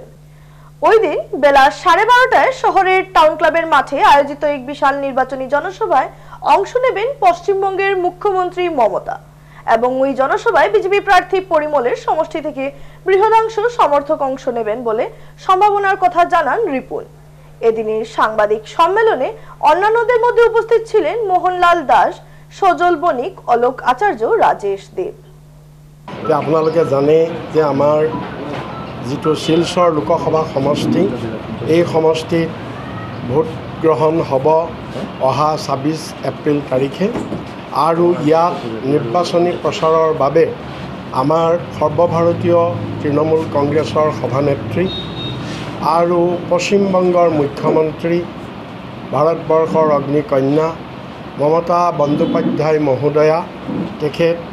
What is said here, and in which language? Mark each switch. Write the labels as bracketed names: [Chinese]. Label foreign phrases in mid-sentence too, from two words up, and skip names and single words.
[Bangla] ওই দিন বেলা 12:30টায় শহরের টাউন ক্লাবের মাঠে আয়োজিত এক বিশাল নির্বাচনী জনসভায় অংশ নেবেন পশ্চিমবঙ্গের মুখ্যমন্ত্রী মমতা এবং ওই জনসভায় বিজেপি প্রার্থী পরিমলের সমষ্টি থেকে বৃহদাংশ সমর্থক অংশ নেবেন বলে সম্ভাবনার কথা জানান রিপুন। এদিনের সাংবাদিক সম্মেলনে অন্যান্যদের মধ্যে উপস্থিত ছিলেন মোহনলাল দাস, সজল বণিক, অলোক আচার্য, রাজেশ দেব। [Assamese] আপোনালোকে জানে যে আমাৰ যিটো শিলচৰ লোকসভা সমষ্টি, এই সমষ্টিত ভোট গ্ৰহণ হ'ব অহা 26 এপ্ৰিল তাৰিখে আৰু ইয়াত নিৰ্বাচনী প্ৰচাৰৰ বাবে আমাৰ সৰ্বভাৰতীয় তৃণমূল কংগ্ৰেছৰ সভানেত্ৰী আৰু পশ্চিমবংগৰ মুখ্যমন্ত্ৰী ভাৰতবৰ্ষৰ অগ্নিকন্যা মমতা বন্দ্যোপাধ্যায় মহোদয়া তেখেত